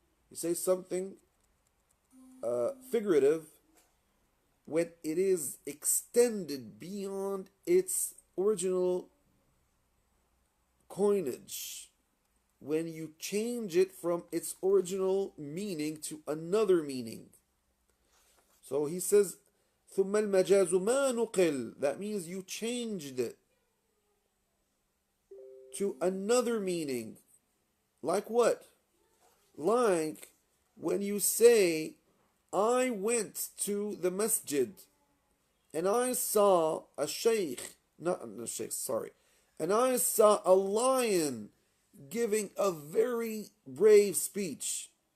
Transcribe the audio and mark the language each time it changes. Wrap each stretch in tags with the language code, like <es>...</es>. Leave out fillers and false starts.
<en>You say something figurative when it is extended beyond its original coinage, when you change it from its original meaning to another meaning. So he says,</en> <ar>ثُمَّ الْمَجَازُ مَا نُقِلْ.</ar> <en>That means you changed it to another meaning. Like what? Like when you say, I went to the masjid and I saw a sheikh, and I saw a lion giving a very brave speech.</en>